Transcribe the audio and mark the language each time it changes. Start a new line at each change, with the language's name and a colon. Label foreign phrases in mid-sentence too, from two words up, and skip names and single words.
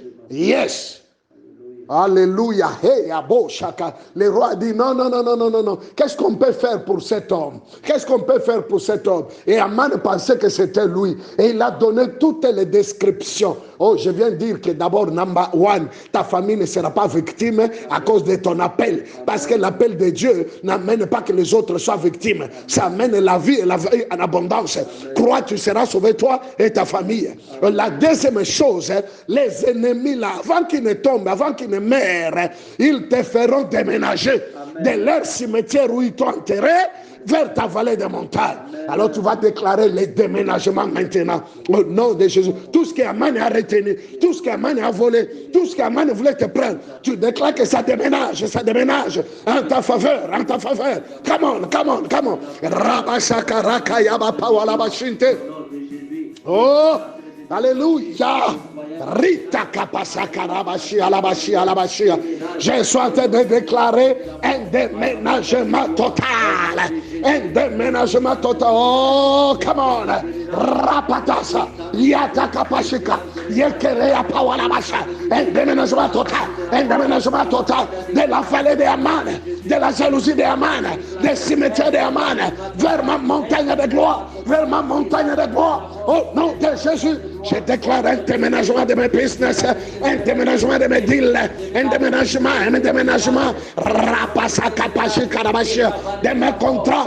English: Yes. Alléluia. Hey, abo, chaka.
French: Le roi dit non. Qu'est-ce qu'on peut faire pour cet homme? Qu'est-ce qu'on peut faire pour cet homme? Et Aman pensait que c'était lui. Et il a donné toutes les descriptions. Oh, je viens de dire que d'abord,
English: number one,
French: ta famille ne sera pas victime à cause de ton appel. Parce que l'appel de Dieu n'amène pas que les autres soient victimes. Ça amène la vie et la vie en abondance. Crois, tu seras sauvé, toi et ta famille. La deuxième chose, les ennemis là, avant qu'ils ne tombent, avant qu'ils ne meurent, ils te feront déménager de leur cimetière où ils t'ont enterré vers ta vallée de montagne. Alors tu vas déclarer les déménagements maintenant. Au nom de Jésus. Tout ce qu'Aman a retenu, tout ce qu'Aman a volé, tout ce qu'Aman voulait te prendre, tu déclares que ça déménage en ta faveur, en ta faveur.
English: Come on, come on, come on. Rabashakaraka yabapawalabashinte.
French: Oh, alléluia. Rita kapasaka rabashi alabashi alabashia. Je suis en train de déclarer un déménagement total. Un déménagement total.
English: Oh, come on. Rapatasa. Yata kapashika. Yekerea pawalabasha.
French: Un déménagement total. Un déménagement total de la vallée de Aman, de la jalousie de Aman, des cimetières de Aman, vers ma montagne de gloire, vers ma montagne de gloire. Au nom de Jésus, je déclare un déménagement de mes business, un déménagement de mes deals, un déménagement, de mes contrats.